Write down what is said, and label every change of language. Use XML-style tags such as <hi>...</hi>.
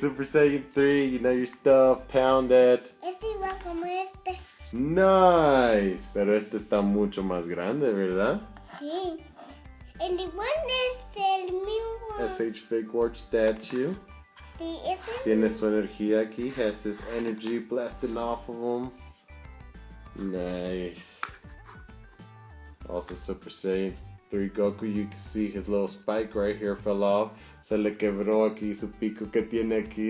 <en>Super Saiyan 3, you know your stuff, pound it.</en> <es>Es igual como este.</es> <en>Nice!</en> <es>Pero este está mucho más grande, ¿verdad? Sí. El igual es el mismo.</es> <en>SH Figuarts statue.</en> <es>Sí, es el Tiene su energía aquí.</es> <en>Has his energy blasting off of him. Nice. Also Super Saiyan 3 Goku. You can see his little spike right here fell off.</en> <es>Se le quebró aquí su pico que tiene aquí.</es>